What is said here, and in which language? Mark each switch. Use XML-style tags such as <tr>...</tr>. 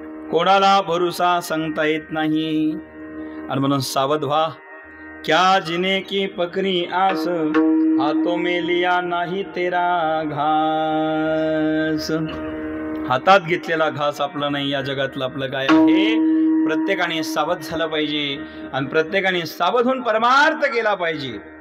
<mr>कोणाला भरोसा सांगता येत नाही आणि म्हणून सावध व्हा।</mr> <hi>क्या जिने की पकड़ी आस हाथों में लिया नाही तेरा घास।</hi> <mr>हातात घेतलेला घास आपला नाही, या जगातलं आपलं काय आहे। प्रत्येकाने सावध झालं पाहिजे आणि प्रत्येकाने सावध होऊन परमार्थ केला पाहिजे।</mr>